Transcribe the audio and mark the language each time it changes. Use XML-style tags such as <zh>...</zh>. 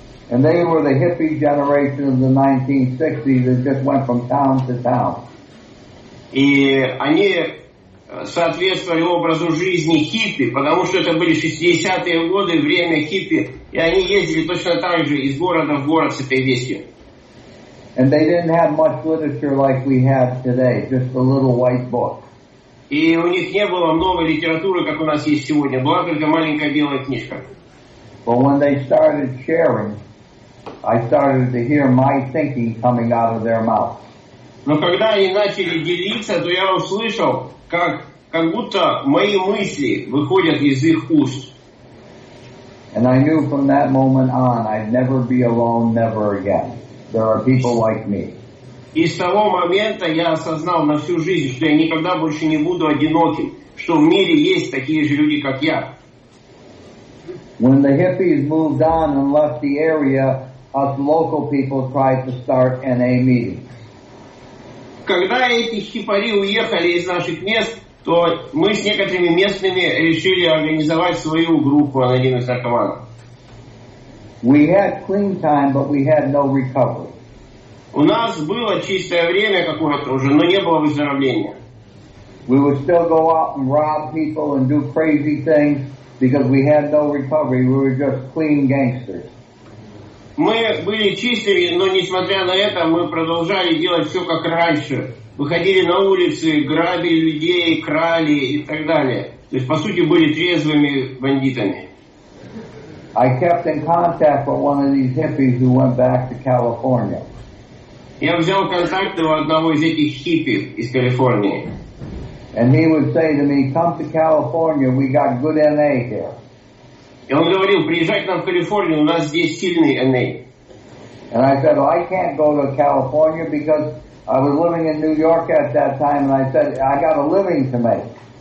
<en>And they were the hippie generation of the 1960s that just went from town to town.</en> <ru>И они соответствовали образу жизни хиппи, потому что это были 60-е годы, время хиппи, и они ездили точно так же из города в город с этой вестью.</ru> <en>And they didn't have much literature like we have today, just a little white book.</en> <ru>И у них не было много литературы, как у нас есть сегодня, была только маленькая белая книжка.</ru> <en>But when they started sharing, I started to hear my thinking coming out of their mouth.</en> <ru>Но когда они начали делиться, то я услышал, как будто мои мысли выходят из их уст.</ru> <en>And I knew from that moment on, I'd never be alone, never again. There are people like me.</en> <ru>И с того момента я осознал на всю жизнь, что я никогда больше не буду одиноким, что в мире есть такие же люди, как я.</ru> <en>When the hippies moved on and left the area, us local people tried to start NA meetings.</en> <ru>Когда эти хипари уехали из наших мест, то мы с некоторыми местными решили организовать свою группу анонимных наркоманов.</ru> <en>We had clean time, but we had no recovery.</en> <ru>У нас было чистое время какое-то уже, но не было выздоровления.</ru> <en>We would still go out and rob people and do crazy things because we had no recovery. We were just clean gangsters.</en> <ru>Мы были чистыми, но несмотря на это, мы продолжали делать все как раньше. выходили на улицы, грабили людей, крали и так далее. То есть, по сути, были трезвыми бандитами.</ru> <en>I kept in contact with one of these hippies who went back to California.</en> <ru>Я взял контакты у одного из этих хиппи из Калифорнии.</ru> <en>And he would say to me, come to California, we got good NA here.</en> <ru>И он говорил, приезжай к нам в Калифорнию, у нас здесь сильный NA.</ru> <en>And I said, well, I can't go to California because I was living in New York at that time, and I said, I got a living to make.</en>